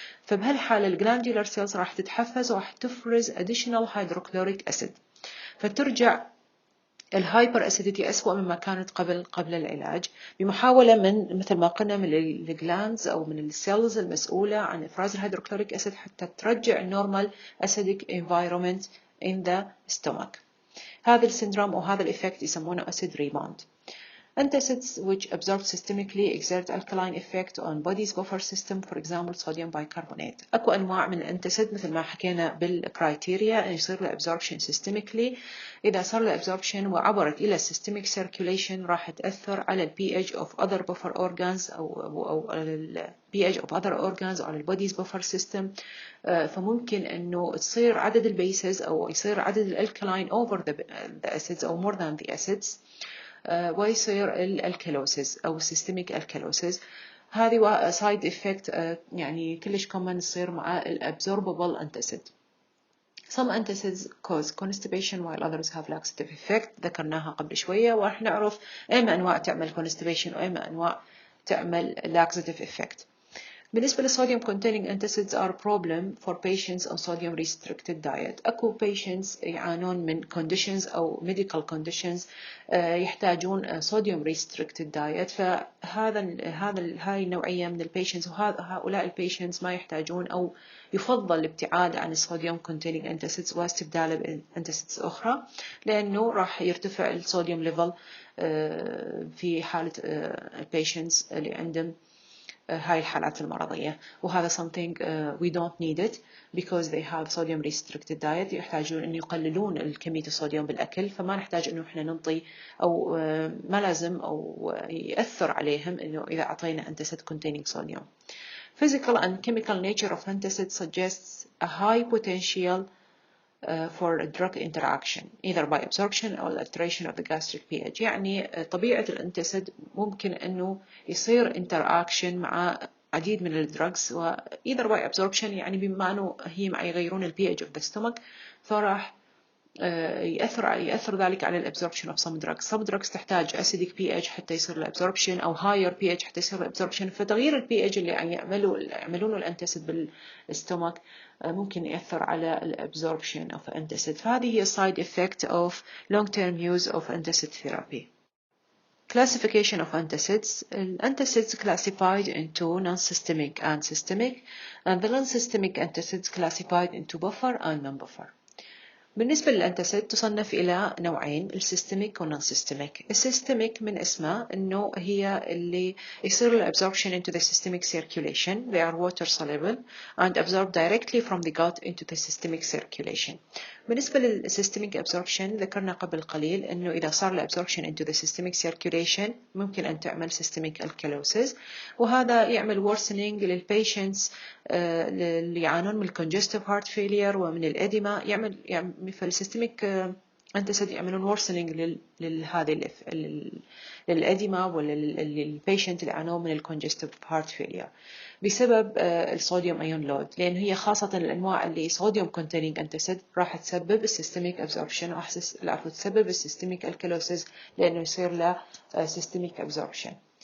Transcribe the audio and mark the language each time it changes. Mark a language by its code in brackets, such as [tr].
[ar] فبهالحالة الجلاندولار سيلز راح تتحفز وراح تفرز [en] additional hydrochloric acid [ar] فترجع الهايبر اسيديتي أسوأ مما كانت قبل العلاج بمحاولة من مثل ما قلنا من الجلاندز أو من السيلز المسؤولة عن إفراز الهيدروكلوريك أسيد حتى ترجع النورمال [en] acidic environment in the stomach. [ar] هذا السندروم أو هذا الإفكت يسمونه acid rebound. [en] Antacids which absorb systemically exert alkaline effect on body's buffer system, for example sodium bicarbonate. [ar] أكو أنواع من الانتاسيد مثل ما حكينا بالكرايتيريا أن يصير له [en] absorption systemically. [ar] إذا صار له absorption وعبرت إلى [en] systemic circulation [ar] راح تأثر على [en] pH of other buffer organs [ar] أو على [en] pH of other organs [ar] أو على [en] body's buffer system. [ar] فممكن أنه تصير عدد البيسز أو يصير عدد الالكلاين [en] over the acids [ar] أو [en] more than the acids. [ar] ويصير الالكالوسيس أو [en] systemic alkalosis. [ar] هذه [en] side effect [ar] يعني كلش common تصير مع [en] absorbable antacid. Some antacids cause constipation while others have laxative effect. [ar] ذكرناها قبل شوية وراح نعرف إما أنواع تعمل constipation وإما أنواع تعمل [en] laxative effect. [ar] بالنسبة للصوديوم [en] containing antacids are problem for patients on sodium restricted diet. [ar] أكو patients يعانون من conditions أو [en] medical conditions [ar] يحتاجون [en] sodium restricted diet. [ar] هاي النوعية من البيشنتس وهؤلاء البيشنتس ما يحتاجون أو يفضل الابتعاد عن الصوديوم containing antacids واستبداله بانتاسيدز أخرى، لأنه راح يرتفع الصوديوم ليفل في حالة البيشنتس اللي عندهم هاي الحالات المرضية. [en] وهذا something we don't need it because they have sodium restricted diet. [ar] يحتاجون أن يقللون كمية الصوديوم بالأكل، فما نحتاج أنه إحنا ننطي أو ما لازم أو يأثر عليهم أنه إذا أعطينا [en] antacid containing sodium. Physical and chemical nature of antacid suggests a high potential for drug interaction either by absorption or alteration of the gastric pH. [ar] يعني طبيعة الانتاسيد ممكن أنه يصير interaction مع عديد من الدراجز و [en] either by absorption، [ar] يعني بما أنه هي مع يغيرون ال [en] pH of the stomach، [ar] فراح يأثر ذلك على الابزوربشن [en] of some drugs. Some drugs [ar] تحتاج [en] acidic pH [ar] حتى يصير الابزوربشن أو [en] higher pH [ar] حتى يصير الابزوربشن، فتغيير ال pH اللي يعملونه الانتاسيد بالستومك ممكن يأثر على الابزوربشن [en] of antacid. [ar] فهذه هي [en] side effect of long-term use of antacid therapy. Classification of antacids. Antacids classified into non-systemic and systemic, and the non-systemic antacids classified into buffer and non-buffer. [ar] بالنسبة للأنتاسيد تصنف إلى نوعين، السيستميك والنون-سيستميك. السيستميك من اسمه إنه هي اللي يصير الابsorption [en] into the systemic circulation. They are water soluble and absorbed directly from the gut into the systemic circulation. [ar] بالنسبة للسيستميك absorption ذكرنا قبل قليل إنه إذا صار الابsorption [en] into the systemic circulation [ar] ممكن أن تعمل [en] systemic alkalosis، [ar] وهذا يعمل worsening للبيشنتس اللي يعانون من [en] congestive heart failure [ar] ومن الإديما. يعمل فالسيستميك أنتاسيد يعملون worsening لهذه للإديما وللبيشنت اللي يعانون من ال [en] congestive heart failure [ar] بسبب الصوديوم أيون لود، لأن هي خاصة الأنواع اللي صوديوم containing أنتاسيد راح تسبب السيستميك absorption راح تسبب السيستميك alkalosis لأنه يصير له [en] systemic absorption.